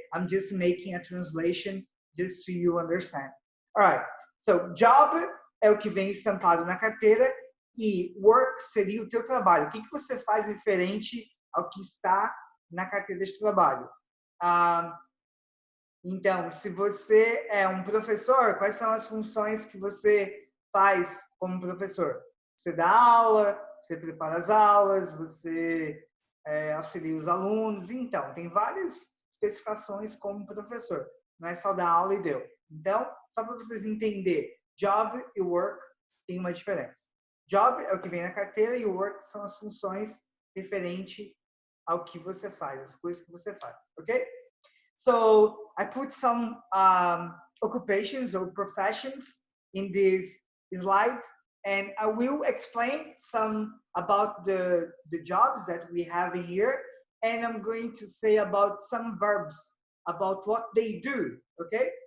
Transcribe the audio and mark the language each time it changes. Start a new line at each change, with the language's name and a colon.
English: I'm just making a translation just so you understand. All right, so
Portuguese: job é o que vem estampado na carteira e work seria o teu trabalho. O que você faz referente ao que está na carteira de trabalho? Então, se você é um professor, quais são as funções que você faz como professor? Você dá aula, você prepara as aulas, você auxilia os alunos. Então, tem várias especificações como professor. Não é só dar aula e deu. Então, só para vocês entenderem, job e work tem uma diferença. Job é o que vem na carteira e work são as funções referente ao que você faz, as coisas que você faz, ok?
English: So I put some occupations or professions in this slide, and I will explain some about the jobs that we have here, and I'm going to say about some verbs, about what they do, okay?